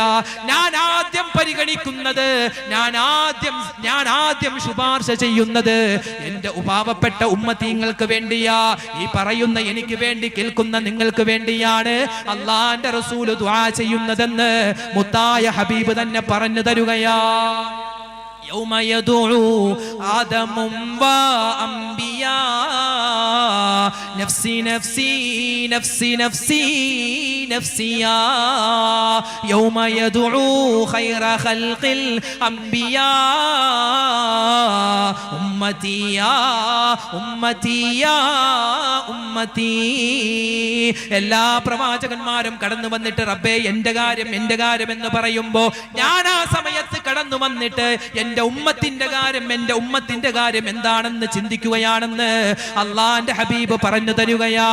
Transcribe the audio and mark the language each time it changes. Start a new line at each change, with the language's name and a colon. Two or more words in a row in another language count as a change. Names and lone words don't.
Malayalam: ഞാൻ ആദ്യം പരിഗണിക്കുന്നത്, ഞാൻ ആദ്യം ശുപാർശ ചെയ്യുന്നത് എന്റെ പാവപ്പെട്ട ഉമ്മത്തീങ്ങൾക്ക് വേണ്ടിയാ, ഈ പറയുന്ന എനിക്ക് വേണ്ടി കേൾക്കുന്ന നിങ്ങൾക്ക് വേണ്ടിയാണ് അല്ലാഹുവിന്റെ റസൂൽ ദുആ ചെയ്യുന്നതെന്ന് മുത്തായ ഹബീബ് തന്നെ പറഞ്ഞു തരുകയാ.
Arabic: يوم يدعو آدم وأنبياء نفسي نفسي نفسي نفسي نفسي يوم يدعو خير خلق الأنبياء أمتي يا أمتي يا أمتي.
Malayalam: എല്ലാ പ്രവാചകന്മാരും കടന്നു വന്നിട്ട് റബ്ബേ എന്റെ കാര്യം എന്ന് പറയുമ്പോ ഞാൻ ആ സമയത്ത് കടന്നു വന്നിട്ട് എന്റെ ഉമ്മത്തിന്റെ കാര്യം എന്താണെന്ന് ചിന്തിക്കുകയാണെന്ന് അള്ളാന്റെ ഹബീബ് പറഞ്ഞു തരുകയാ.